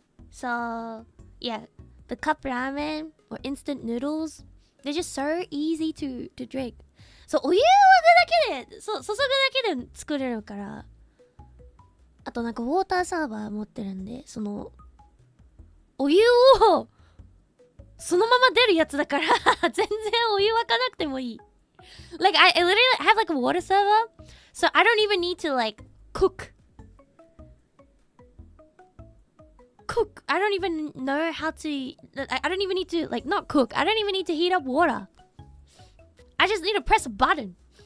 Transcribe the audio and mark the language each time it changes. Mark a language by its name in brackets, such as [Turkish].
[English] So, yeah, the cup ramen or instant noodles, they're just so easy to drink. [Japanese] So, お湯をだけで、そう、注ぐだけで作れるから。あとなんかウォーターサーバー持ってるんで、その、お湯をそのまま出るやつだから全然お湯沸かなくてもいい。 [English] Like, I literally have like a water server, so I don't even need to like cook. I don't even know how to, I don't even need to, like, not cook. I don't even need to heat up water. I just need to press a button.